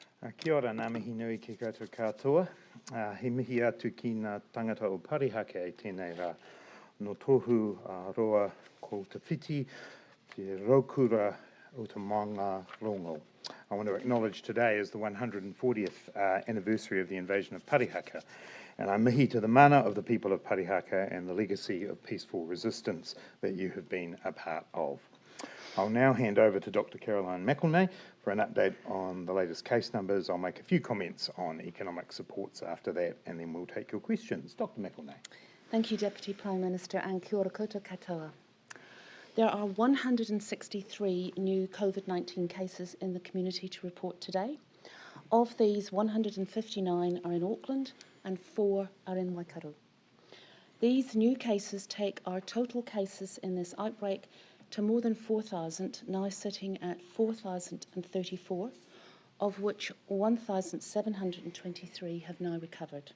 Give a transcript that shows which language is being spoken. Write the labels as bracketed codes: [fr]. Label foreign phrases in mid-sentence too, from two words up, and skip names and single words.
[mi] Kia ora, ngā mihi nui ki koutou katoa. He mihi atu ki ngā tangata o Parihaka e tēnei rā. No tohu roa ko te whiti, te raukura o te maanga rongo. [en] I want to acknowledge today is the 140th anniversary of the invasion of Parihaka, and I mihi to the mana of the people of Parihaka and the legacy of peaceful resistance that you have been a part of. I'll now hand over to Dr. Caroline McElnay for an update on the latest case numbers. I'll make a few comments on economic supports after that, and then we'll take your questions. Dr. McElnay. Thank you, Deputy Prime Minister, and [mi] kia ora koutou katoa. [en] There are 163 new COVID-19 cases in the community to report today. Of these, 159 are in Auckland and 4 are in Waikato. These new cases take our total cases in this outbreak to more than 4,000, now sitting at 4,034, of which 1,723 have now recovered.